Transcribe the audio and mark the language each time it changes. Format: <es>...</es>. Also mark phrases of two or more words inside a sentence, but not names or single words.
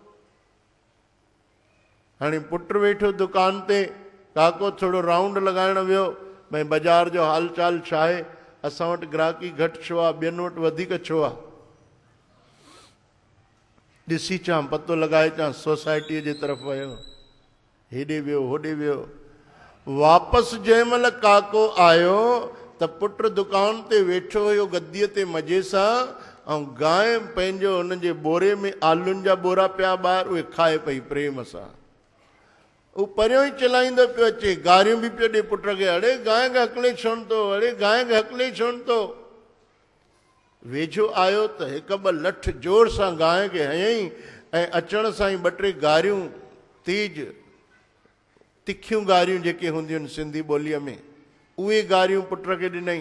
<sd>हाणे पुटु वेठो दुकान ते, काको थोरो राउंड लॻाइण वियो, भई बाज़ार जो हाल चाल छा आहे, असां वटि ग्राहकी घटि छो आहे, ॿियनि वटि वधीक छो आहे, ॾिसी अचां, पतो लॻाए अचां। सोसाइटीअ जे तरफ़ वियो, हेॾे वियो होॾे वियो। वापसि जंहिं महिल काको आयो त पुटु दुकान ते वेठो हुयो गद्दीअ ते मज़े सां, ऐं गांइ पंहिंजो हुनजे बोरे में आलुनि जा बोरा पिया ॿाहिरि, उहे खाए पई प्रेम सां। उहो परियों ई चिलाईंदो पियो अचे, गारियूं बि पियो ॾे पुट खे, अड़े गांइ खे हकले छॾण थो, अड़े गांइ खे हकले छॾण थो। वेझो आयो त हिकु ॿ लठ जोर सां गांइ खे हयईं, ऐं अचण सां ई ॿ टे गारियूं तेज तिखियूं गारियूं जेके हूंदियूं आहिनि सिंधी ॿोलीअ में, उहे गारियूं पुट खे ॾिनई।</sd>